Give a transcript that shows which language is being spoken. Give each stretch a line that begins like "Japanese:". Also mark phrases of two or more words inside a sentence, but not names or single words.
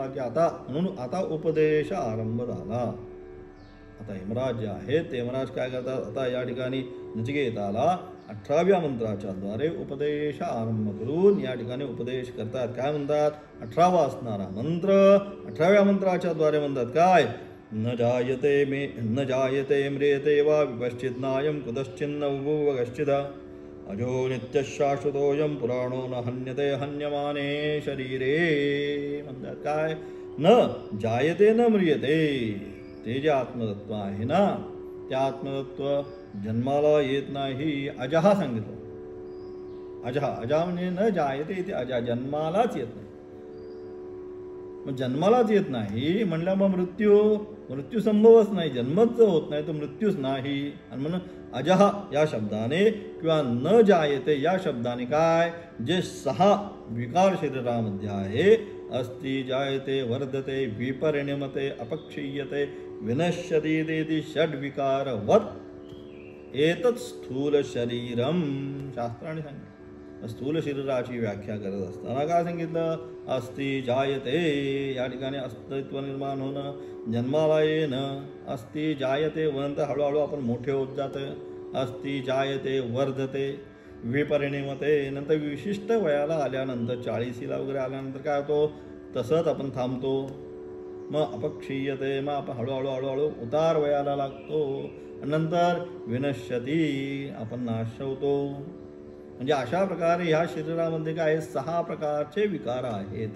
Marathi: की आता म्हणून आता उपदेश आरंभ झाला. आता यमराज जे आहेत ते यमराज काय करतात? आता या ठिकाणी नचिकेताला 18व्या मंत्राच्या द्वारे उपदेश आरंभ करून या ठिकाणी उपदेश करतात. काय म्हणतात? 18वा असणारा मंत्र 18व्या मंत्राच्या द्वारे म्हणतात काय?
Sanskrit: न जायते म्रियते वा विपश्चित नायम कुतश्चिन्न उभुव कश्चिद अजो नित्य शाश्वतोयम पुराणो न हन्यते हन्यमाने शरीरे.
Marathi: म्हणतात काय?
Sanskrit: न जायते न म्रियते.
Marathi: ते जे आत्मतत्व आहे ना, ते आत्मतत्व जन्माला येत नाही. अजहा सांगितलं. अजहा म्हणजे
Sanskrit: न जायते,
Marathi: ते अजा जन्मालाच येत नाही. मग जन्मालाच येत नाही म्हणल्या मग मृत्यू संभवच नाही. जन्मच होत नाही तर मृत्यूच नाही. आणि म्हणून अजहा या शब्दाने किंवा
Sanskrit: न जायते
Marathi: या शब्दाने काय? जे 6 विकार शरीरामध्ये आहे,
Sanskrit: अस्ति जायते वर्धते विपरिणमते अपक्षीयते विनश्यति इति षड्विकार वत एतत् स्थूल शरीरम.
Marathi: शास्त्राने सांगितलं. स्थूल शरीराची व्याख्या करत असताना काय सांगितलं?
Sanskrit: अस्ति जायते
Marathi: या ठिकाणी अस्तित्व निर्माण होणं, जन्माला येणं.
Sanskrit: अस्ति जायते
Marathi: वनंतर हळूहळू आपण मोठे होत जातं.
Sanskrit: अस्ति जायते वर्धते विपरिणमते,
Marathi: नंतर विशिष्ट वयाला आल्यानंतर 40ला वगैरे आल्यानंतर काय होतो? तसंच आपण थांबतो. मग अपक्षीयते, मग आपण हळूहळू उतार वयाला लागतो. नंतर विनश्यती, आपण नाश होतो. म्हणजे अशा प्रकारे ह्या शरीरामध्ये काय 6 प्रकारचे विकार आहेत.